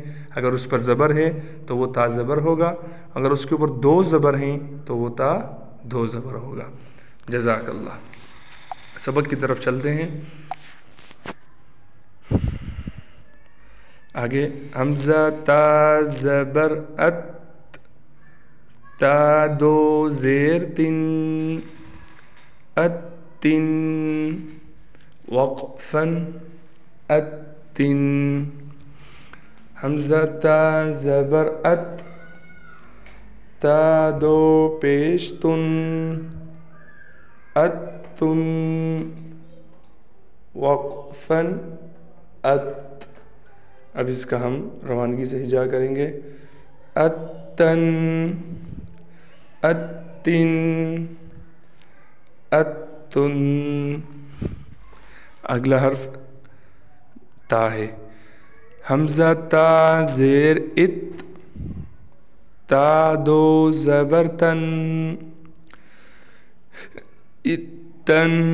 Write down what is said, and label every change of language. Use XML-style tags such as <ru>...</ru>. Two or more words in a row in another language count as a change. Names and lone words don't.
<ur>اگر اس پر زبر ہے تو وہ تا زبر ہوگا، اگر اس کے اوپر دو زبر ہیں تو وہ تا دو زبر ہوگا.</ur> <ar>جزاک اللہ.</ar> <ur>سبق کی طرف چلتے ہیں آگے. حمزہ تا زبر ات، تا دو زیر تن، ات تن.</ur> <ar>وقفاً ات تن.</ar> <ur>حمزہ تا زبر ات، تا دو پیش تن، ات تن.</ur> <ar>وقفاً ات.</ar> <ur>اب اس کا ہم روانگی سے ہجا کریں گے.</ur> <ar>اتن اتن اتن.</ar> <ur>اگلا حرف تا ہے. حمزہ تا زیر ات، تا دو زبر تن، اتن.</ur>